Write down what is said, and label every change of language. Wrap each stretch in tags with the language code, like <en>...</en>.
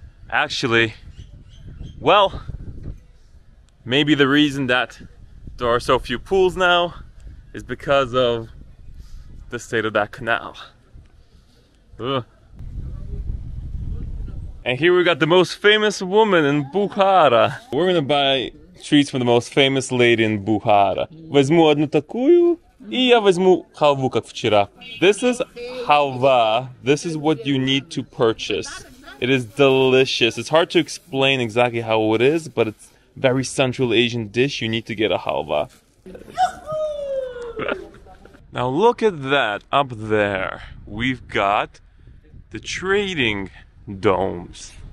<en>Actually, well, maybe the reason that there are so few pools now is because of the state of that canal. Ugh. And here we got the most famous woman in Bukhara. We're gonna buy treats from the most famous lady in Bukhara.</en> <ru>Возьму одну такую, и я возьму халву, как вчера.</ru> <en>This is halva. This is what you need to purchase. It is delicious. It's hard to explain exactly how it is, but it's a very Central Asian dish. You need to get a halva. Now look at that up there. We've got the trading domes.</en>